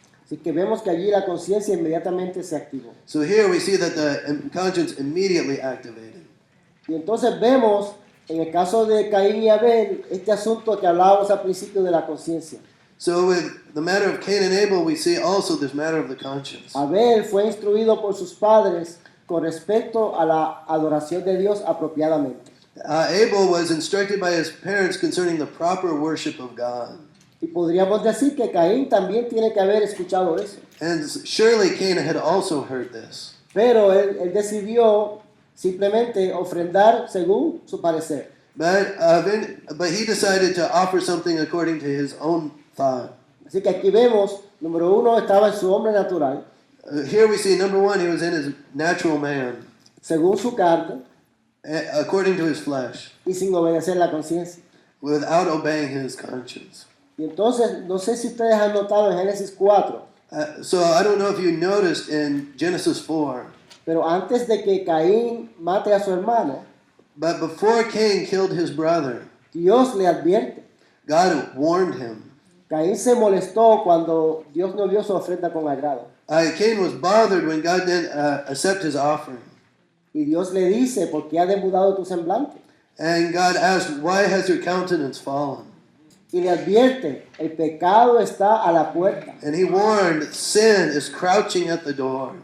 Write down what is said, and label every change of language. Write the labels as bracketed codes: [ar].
[es] Así que vemos que allí la conciencia inmediatamente se activó. [en] So here we see that the conscience immediately activated. [es] Y entonces vemos, en el caso de Caín y Abel, este asunto que hablábamos al principio de la conciencia. [en] So with the matter of Cain and Abel, we see also this matter of the conscience. [es] Abel fue instruido por sus padres con respecto a la adoración de Dios apropiadamente. [en] Abel was instructed by his parents concerning the proper worship of God. [es] Y podríamos decir que Caín también tiene que haber escuchado eso. [en] And surely Cain had also heard this. [es] Pero él decidió simplemente ofrendar según su parecer. [en] But he decided to offer something according to his own thought. [es] Así que aquí vemos, número 1, estaba en su hombre natural, [en] Here we see, number one, he was in his natural man, [es] según su carne [en] according to his flesh, [es] y sin obedecer la conciencia. [en] without obeying his conscience. [es] Y entonces, no sé si ustedes han notado en Génesis 4, [en] So I don't know if you noticed in Genesis 4, [es] pero antes de que Caín mate a su hermano, [en] but before Cain killed his brother, [es] Dios le advierte. [en] God warned him. [es] Caín se molestó cuando Dios no vio su ofrenda con agrado. [en] Cain was bothered when God didn't accept his offering. [es] Y Dios le dice, ¿por qué ha demudado tu semblante? [en] And God asked, why has your countenance fallen? [es] Y le advierte, el pecado está a la puerta, [en] And he warned, sin is crouching at the door.